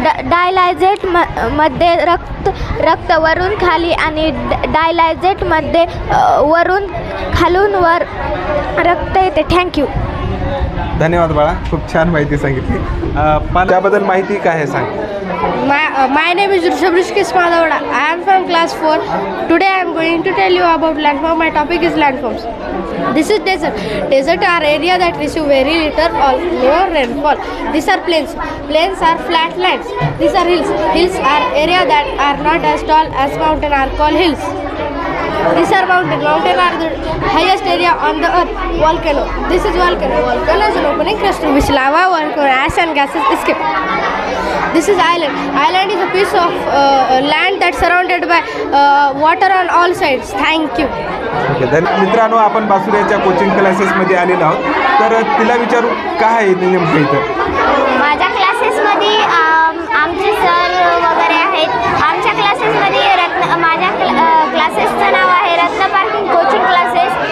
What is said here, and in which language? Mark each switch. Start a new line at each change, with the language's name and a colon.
Marathi: डायलायझेट मध्ये रक्त वरून खाली आणि डायलायझेटमध्ये वरून खालून वर रक्त येते.
English: Thank you.
Marathi: धन्यवाद बाळा, खूप छान माहिती सांगितली. त्याबद्दल माहिती काय आहे सांग.
English: My name is Rishabh Rishikesh Madhavada. I am from class 4. Today I am going to tell you about landform. My topic is landforms. This is desert. Desert are area that receive very little or no rainfall. These are plains. Plains are flat lands. These are hills. Hills are area that are not as tall as mountain are called hills. These are mountain. Mountain are the highest area on the earth. Volcano. This is volcano. Volcano is an opening crust in which lava, ash and gases escape. This is island. Island is a piece of land that's surrounded by water on all sides. Thank you.
Marathi: मित्रांनो, आपण बासुऱ्याच्या coaching क्लासेसमध्ये आलेलो आहोत. तर तिला विचारू काय आहे नेमकं इथं. माझ्या क्लासेसमध्ये आमचे सर वगैरे आहेत. आमच्या क्लासेसमध्ये माझ्या क्लासेसचं नाव आहे रत्न पार्किंग कोचिंग क्लासेस.